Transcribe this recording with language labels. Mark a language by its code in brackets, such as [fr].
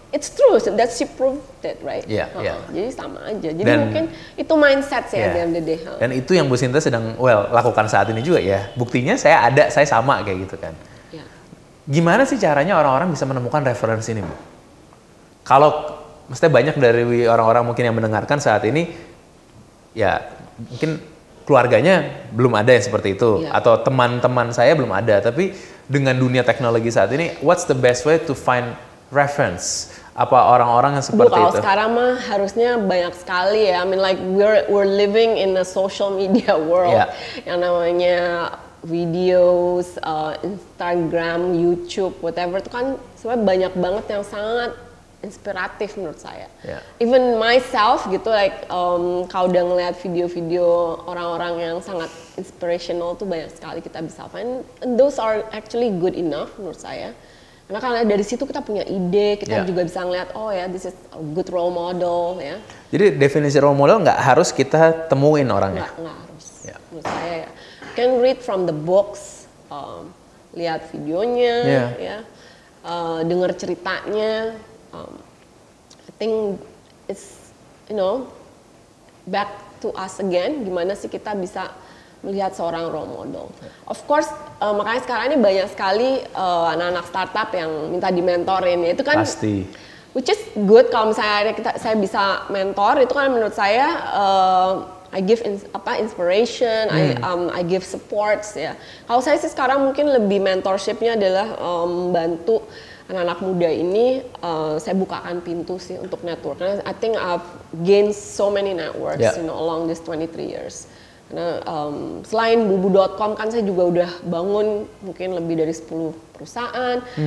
[en] It's true, that she proved it, right? [id] Jadi sama aja. Jadi mungkin itu mindset sih [en] at the end of the day. [id] Dan itu yang Bu Sinta sedang lakukan saat ini juga ya. Buktinya saya sama kayak gitu kan. Gimana sih caranya orang-orang bisa menemukan referensi ini, Bu? Kalau mesti banyak dari orang-orang mungkin yang mendengarkan saat ini, ya mungkin keluarganya belum ada yang seperti itu, atau teman-teman saya belum ada. Tapi dengan dunia teknologi saat ini, [en] what's the best way to find reference? [id] Apa orang-orang yang seperti kalau itu? Kalau sekarang mah harusnya banyak sekali ya. [en] I mean like we're living in a social media world [id] yang namanya videos, Instagram, YouTube, whatever itu kan sebenarnya banyak banget yang sangat inspiratif menurut saya. [en] Even myself [id] gitu like kalau udah ngeliat video-video orang-orang yang sangat inspirational tuh banyak sekali kita bisa find. [en] And those are actually good enough [id] menurut saya. Karena dari situ kita punya ide, kita juga bisa ngeliat, oh ya, this is a good role model ya. Jadi definisi role model nggak harus kita temuin orangnya? Nggak harus, menurut saya ya. [en] You can read from the books, [id] lihat videonya, dengar ceritanya. [en] I think it's, you know, back to us again, [id] gimana sih kita bisa melihat seorang role model. [en] Of course, [id] makanya sekarang ini banyak sekali anak-anak startup yang minta dimentorin. Itu kan pasti. [en] Which is good [id] kalau misalnya saya bisa mentor, itu kan menurut saya [en] I give inspiration, I give supports [id] ya. Kalau saya sih sekarang mungkin lebih mentorshipnya adalah membantu anak-anak muda ini, saya bukakan pintu sih untuk network. Karena [en] I think I've gained so many networks, you know, along these 23 years. [id] Karena selain bubu.com kan saya juga udah bangun mungkin lebih dari 10 perusahaan.